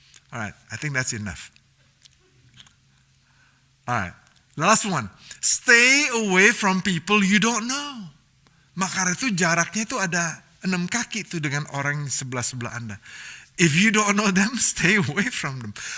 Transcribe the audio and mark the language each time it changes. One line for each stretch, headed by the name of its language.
English: Alright, I think that's enough. Alright, last one. Stay away from people you don't know.
Indonesian: Maka itu jaraknya itu ada 6 kaki itu dengan orang sebelah-sebelah Anda.
English: If you don't know them, stay away from them.